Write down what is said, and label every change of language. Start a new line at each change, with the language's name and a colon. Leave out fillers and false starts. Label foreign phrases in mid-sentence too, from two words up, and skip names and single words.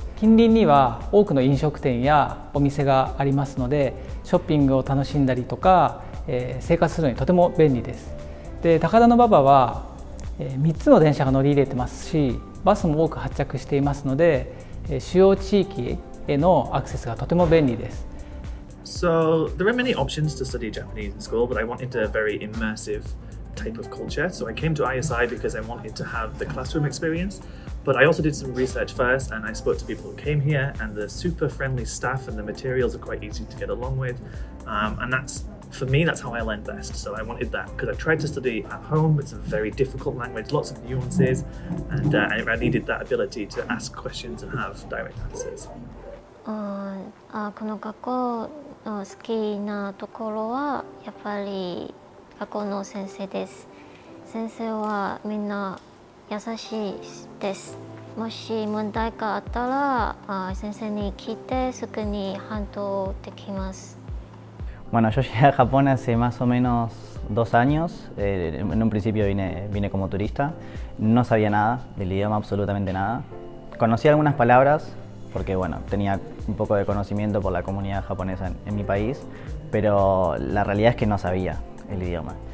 Japanese: 近隣には多くの飲食店やお店がありますので、ショッピングを楽しんだりとか生活するのにとても便利です。で、高田馬場は3つの電車が乗り入れてますし、バスも多く発着していますので、主要地域へのアクセスがとても便利です。
English: So there are many options to study Japanese in school, but I wanted a very immersive type of culture. So I came to ISI because I wanted to have the classroom experience, but I also did some research first and I spoke to people who came here, and the super friendly staff and the materials are quite easy to get along with. And for me, that's how I learned best. So I wanted that because I tried to study at home. It's a very difficult language, lots of nuances, and I needed that ability to ask questions and have direct answers.
Japanese: この学校の好きなところはやっぱり学校の先生です。先生はみんな優しいです。もし問題があったら先生に聞いてすぐに反応できます。
Spanish: Bueno, yo llegué a Japón hace más o menos 2 años. En un principio vine como turista. No sabía nada del idioma, absolutamente nada. Conocí algunas palabras porque bueno, tenía un poco de conocimiento por la comunidad japonesa en mi país, pero la realidad es que no sabía el idioma.